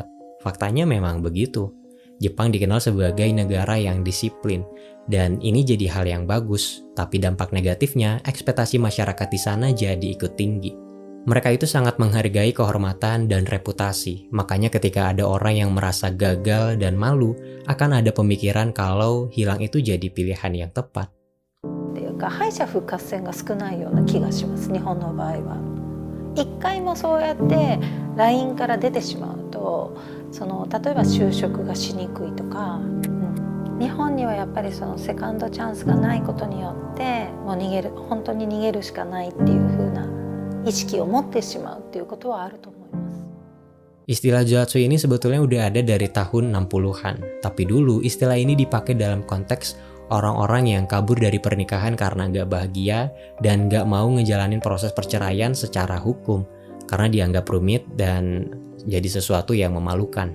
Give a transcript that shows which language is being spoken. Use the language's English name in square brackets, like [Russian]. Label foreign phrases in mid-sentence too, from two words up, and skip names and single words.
[Indonesian] Faktanya memang begitu. Jepang dikenal sebagai negara yang disiplin, dan ini jadi hal yang bagus, tapi dampak negatifnya, ekspektasi masyarakat di sana jadi ikut tinggi. Mereka itu sangat menghargai kehormatan dan reputasi, makanya ketika ada orang yang merasa gagal dan malu, akan ada pemikiran kalau hilang itu jadi pilihan yang tepat. [Japanese] 敗者復活戦が少ないような気がします、日本の場合は。一回もそうやって LINE から出てしまうと、例えば就職がしにくいとか、日本にはやっぱりそのセカンドチャンスがないことによってもう本当に逃げるしかないっていう風な意識を持ってしまうっていうことはあると思います。 [Indonesian] Istilah Johatsu ini sebetulnya udah ada dari tahun 60-an, tapi dulu istilah ini dipakai dalam konteks orang-orang yang kabur dari pernikahan karena nggak bahagia dan nggak mau ngejalanin proses perceraian secara hukum karena dianggap rumit dan jadi sesuatu yang memalukan.